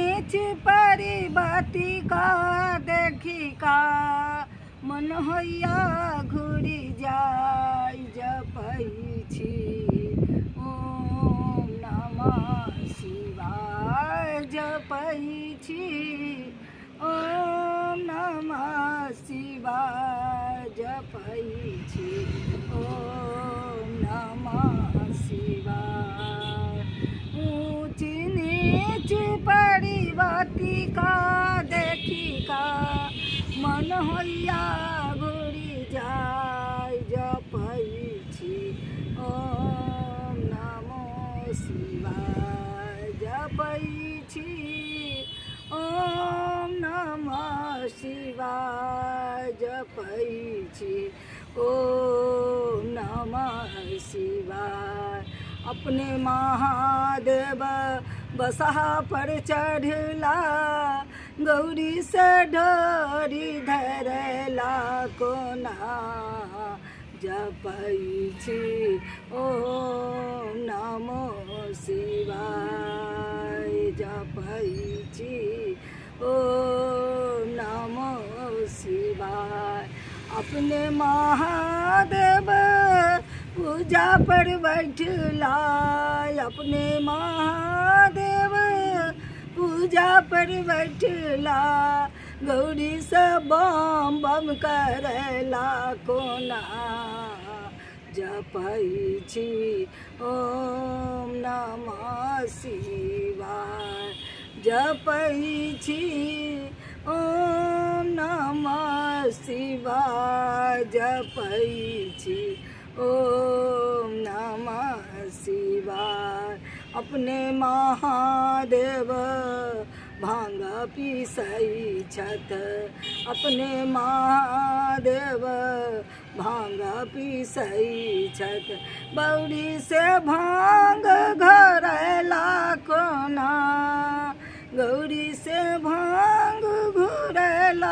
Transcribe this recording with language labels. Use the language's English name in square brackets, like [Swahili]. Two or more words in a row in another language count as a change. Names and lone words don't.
[Maithili] चिपरी बाती का देखी का मन होइया घुरी जाय जपै छी [Sanskrit] ओम नमः शिवाय [Maithili] जपै छी [Sanskrit] ओम नमः शिवाय [Maithili] जपै छी [Sanskrit] ओम नमः शिवाय। [Maithili] ऊंच नीच परिवाती का देखी का मन होइया घुरी जाय जपै छी [Sanskrit] ओम नमः शिवाय [Maithili] जपै छी [Sanskrit] ओम नमः शिवाय [Maithili] जपै छी [Sanskrit] ओम नमः शिवाय। [Maithili] अपने महादेव बसहा पर चढ़ला गौरी से डोरी धरला कोना जपै छी [Sanskrit] ओम नमः शिवाय [Maithili] जपै छी [Sanskrit] ओम नमः शिवाय। [Maithili] अपने महादेव पूजा पर बैठला अपने महादेव पूजा पर बैठला गौरी से बम बम करला कोना जपै छी [Sanskrit] ओम नमः शिवाय [Maithili] जपै छी [Sanskrit] ओम नमः शिवाय [Maithili] जपै छी [Sanskrit] ओम नमः शिवाय। [Maithili] अपने महादेव भांग पीसै छथ अपने महादेव भांग पीसै छथ बौरी से भांग घरला कोना गौरी से भांग घुरला